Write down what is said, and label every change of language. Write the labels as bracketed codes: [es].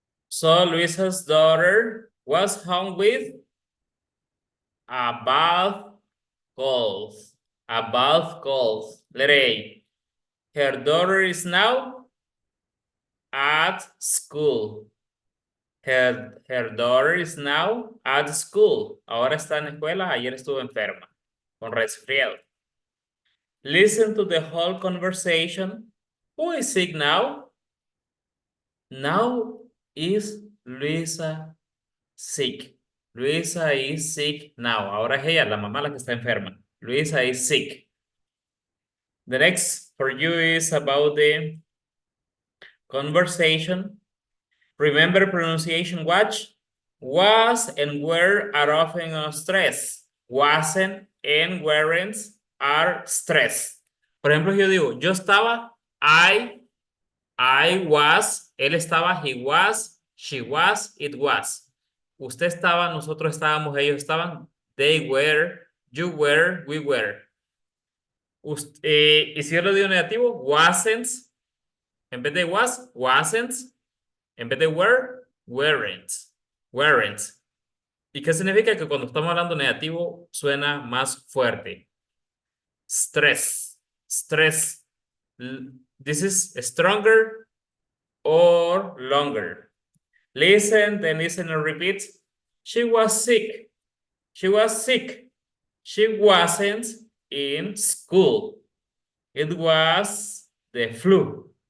[en] So Luisa's daughter was home with a bad cold. A bad cold. Letter A. Her daughter is now at school. Her daughter is now at school. [es] Ahora está en la escuela. Ayer estuvo enferma. Con resfriado. [en] Listen to the whole conversation. Who is sick now? Now is Luisa sick. Luisa is sick now. [es] Ahora es ella, la mamá, la que está enferma. [en] Luisa is sick. The next for you is about the conversation. Remember pronunciation, watch. Was and were are often on stress. Wasn't and weren't are stress. [es] Por ejemplo, yo digo, yo estaba, [en] I was, [es] él estaba, [en] he was, she was, it was. [es] Usted estaba, nosotros estábamos, ellos estaban, [en] they were, you were, we were. [es] Y si yo lo digo negativo, wasn't, en vez de was, wasn't, en vez de were, weren't, weren't. ¿Y qué significa? Que cuando estamos hablando negativo suena más fuerte. [en] Stress, stress. This is stronger or longer. Listen, then listen and repeat. She was sick. She was sick. She wasn't in school. It was the flu.